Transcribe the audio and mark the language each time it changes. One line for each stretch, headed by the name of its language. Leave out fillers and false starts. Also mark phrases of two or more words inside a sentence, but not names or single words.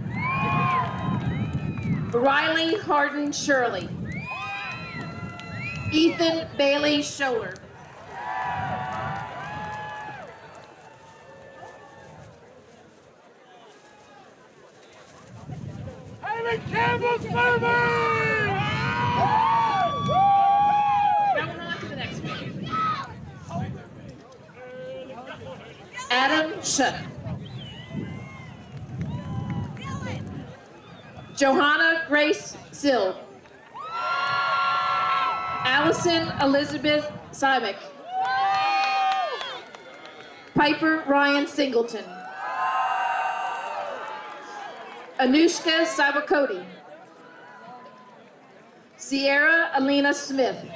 English: Riley Harden Shirley. Ethan Bailey Scholler. Haley Campbell Survey! Going on to the next one. Adam Shuck. Johanna Grace Sill. Allison Elizabeth Simic. Piper Ryan Singleton. Anushka Sabakoti. Sierra Alina Smith.